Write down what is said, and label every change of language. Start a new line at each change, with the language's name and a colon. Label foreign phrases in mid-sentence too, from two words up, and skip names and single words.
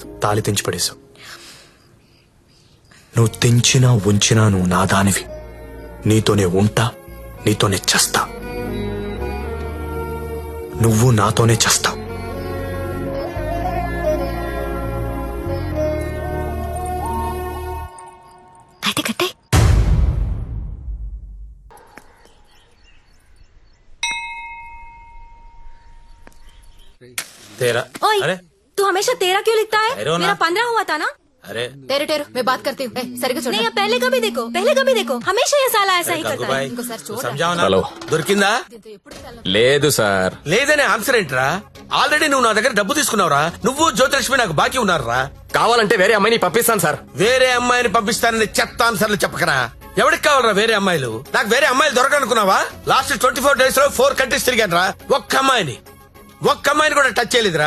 Telugu: తాళి తెంచి పడేశావు. నువ్వు తెంచినా ఉంచినా నువ్వు నా దానివి. నీతోనే ఉంటా, నీతోనే చస్తా. నువ్వు నాతోనే చస్తావు. అయితే కట్టే.
Hindi: तेरा ओए, अरे तू हमेशा तेरा क्यों लिखता है? ठहरो ना। मेरा 15 हुआ था ना. अरे टेरो टेरो मैं बात करती हूँ.
Telugu: सरिग्गा చూడు.
Hindi: नहीं अब पहले कभी देखो, पहले कभी देखो. हमेशा ये साला ऐसा ही करता है. भाई
Telugu: ఇంకోసారి చూడు.
Hindi: समझाओ ना.
Telugu: హలో దొరికిందా? లేదు సార్. లేదనే ఆన్సర్ ఏంట్రా? ఆల్రెడీ నువ్వు నా దగ్గర డబ్బు తీసుకున్నావురా. నువ్వు జ్యోతిలక్ష్మి నాకు బాకీ ఉన్నారా? కావాలంటే వేరే అమ్మాయిని పంపిస్తాను సార్. వేరే అమ్మాయిని పంపిస్తానని చెత్త ఆన్సర్లు చెప్పకరా. ఎవరికి కావాలరా వేరే అమ్మాయిలు? నాకు వేరే అమ్మాయిలు దొరకనుకున్నావా?
English: last 24 days
Telugu: లో 4 countries తిరిగాను రా. ఒక్క అమ్మాయిని కూడా టచ్ చేయలేదురా.